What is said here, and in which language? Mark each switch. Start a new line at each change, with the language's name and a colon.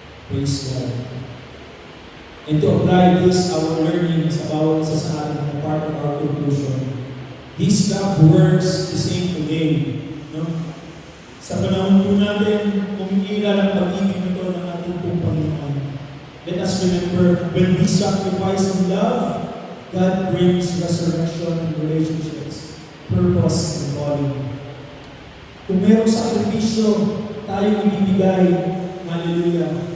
English: Praise God. And to apply this, our learning
Filipino: sa bawat isa sa atin na
English: part of our conclusion. This cup works the same today.
Filipino: No? Sa panahon po natin, kumikila ng pag-ibig nito ng ating pong Panginoon.
English: Let us remember, when we sacrifice in love, God brings resurrection in relationships, purpose, and calling.
Filipino: Kung mayroong sakripisyo tayong ibibigay, hallelujah.